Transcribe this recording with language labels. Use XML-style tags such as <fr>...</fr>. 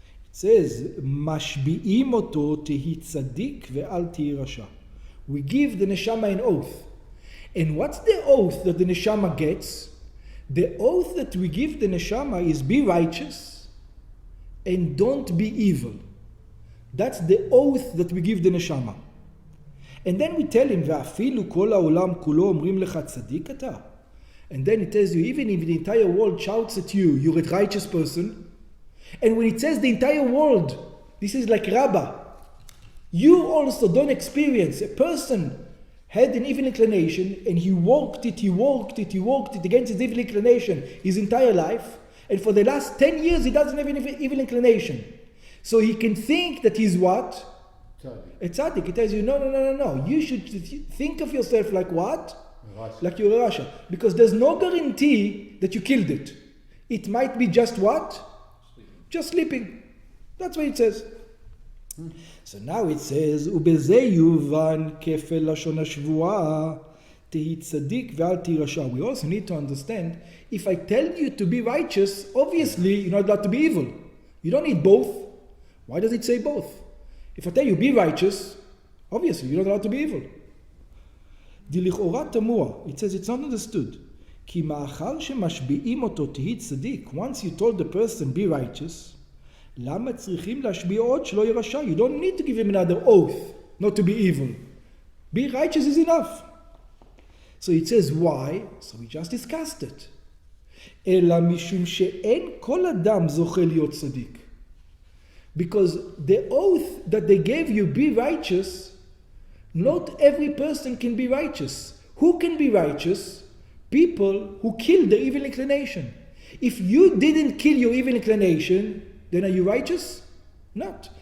<en>It says,</en> <he>mashbi'im oto tehi tzadik ve'al tihi rasha.</he> <en>We give the neshama an oath. And what's the oath that the neshama gets? The oath that we give the neshama is be righteous and don't be evil. That's the oath that we give the neshama. And then we tell him,</en> <he>ואפילו כל העולם כולו אומרים לך צדיק אתה.</he> <en>And then it tells you, even if the entire world shouts at you, you're a righteous person. And when it says the entire world, this is like Rabbi. You also don't experience. A person had an evil inclination and he worked it against his evil inclination his entire life. And for the last 10 years he doesn't have an evil inclination. So he can think that he's what? A tzaddik. It tells you, no. You should think of yourself like what? Like you're a Rasha. Because there's no guarantee that you killed it. It might be just what? Just sleeping. That's what it says. So now it says,</en> <he>ובזה יובן כפל לשון השבועה, תהי צדיק ואל תהי רשע.</he> <en>We also need to understand, if I tell you to be righteous, obviously you're not allowed to be evil. You don't need both. Why does it say both? If I tell you be righteous, obviously you're not allowed to be evil.</en> <he>דלכאורה תמוה,</he> <en>it says it's not understood.</en> <he>כי מאחר שמשביעים אותו תהי צדיק,</he> <en>once you told the person be righteous,</en> <he>למה צריכים להשביע עוד שלא יהיה רשע?</he> <en>You don't need to give him another oath not to be evil. Be righteous is enough. So it says why? So we just discussed it.</en> <he>אלא משום שאין כל אדם זוכה להיות צדיק.</he> <en>Because the oath that they gave you, be righteous, not every person can be righteous. Who can be righteous? People who kill their evil inclination. If you didn't kill your evil inclination, then are you righteous? Not.</en>